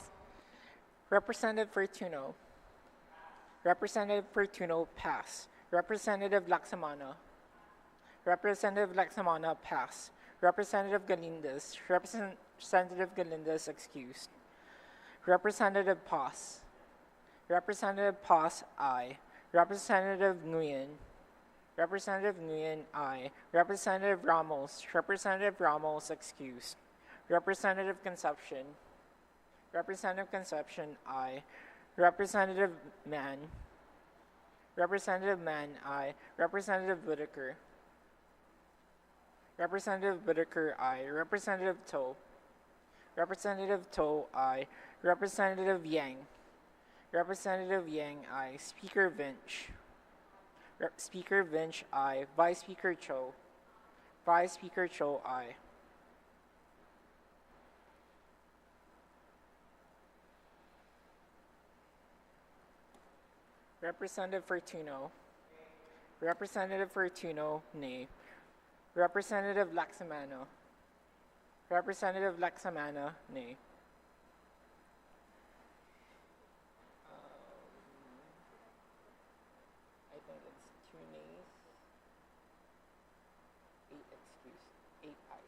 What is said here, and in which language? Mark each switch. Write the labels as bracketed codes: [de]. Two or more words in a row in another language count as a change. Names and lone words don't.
[en] Representative Fortuno, pass. Representative Laksamana, pass. Representative Galindez excused. Representative Paz, aye. Representative Nguyen, aye. Representative Ramos, excused. Representative Concepcion, aye. Representative Mann, aye. Representative Whitaker, aye. Representative Toe, aye. Representative Yang, aye. Speaker Vinch, aye. Vice Speaker Cho, aye. Representative Fortuno, nay. Representative Laksamana, nay. I think it's 2 nays, 8 excused, 8 ayes.